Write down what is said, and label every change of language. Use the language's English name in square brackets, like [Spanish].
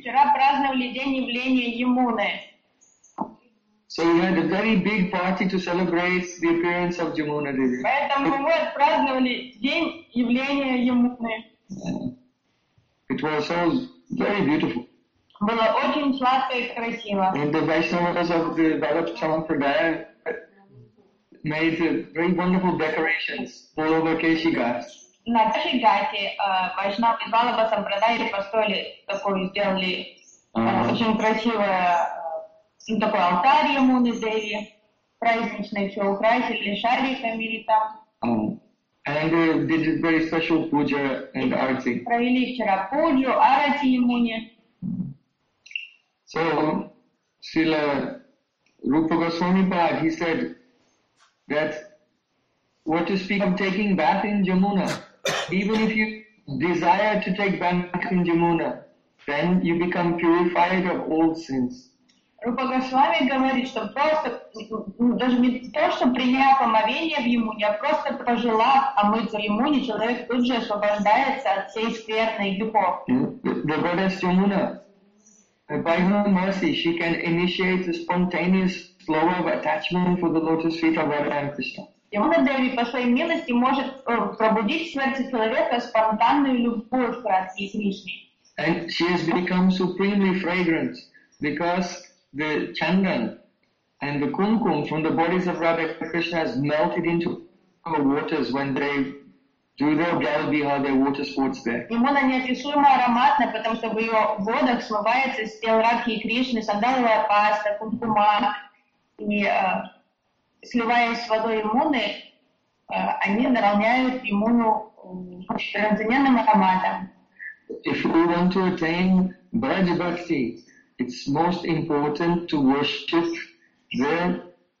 [Russian] Вчера праздновали день явления Ямуны. [English] So we had a very big party to celebrate the appearance of Yamuna Devi. [Russian] Поэтому мы праздновали день явления Ямуны. [English] It was all very beautiful. [Russian] Было очень сладко и красиво. [English] And the Vaishnavas of the Bharat Champradaya made very wonderful decorations all over Keshi Ghats. [Russian] На Кеши Гате Вайшнавы Балаба Сампрадайи построили такую, сделали очень красивое, такой алтарь Ямуны Деви, праздничный, все украсили шариками и там. [English] And they did a very special puja and arati. [Russian] Провели вчера пуджу, арати Ямуне. [English] So, Srila Rupa Goswami Pad, he said that what to speak of taking bath in Yamuna. Even if you desire to take bath in Yamuna, then you become purified of all sins. [Russian] Rupa Goswami говорит, что просто, даже не то, что приняв омовение в Ямуне, а просто пожелав омыться в Ямуне, человек тут же освобождается от всей скверной духов. [English] The goddess Yamuna, by her mercy, she can initiate a spontaneous flow of attachment for the lotus feet of Radha and Krishna. [Russian] Ямуна Деви по своей милости может пробудить в сердце человека спонтанную любовь к Радхе и Кришне. [English] And she has become supremely fragrant because the chandan and the kumkum from the bodies of Radha and Krishna has melted into her waters when they do their galbiha, their water sports there. [Russian] Ямуна неописуемо ароматна, потому что в ее водах смывается с тел Радхи и Кришны, сандаловая паста, кумкума и сливаясь с водой Ямуны, они наполняют Ямуну трансцендентным ароматом. [English] If we want to attain Braj Bhakti, it's most important to worship the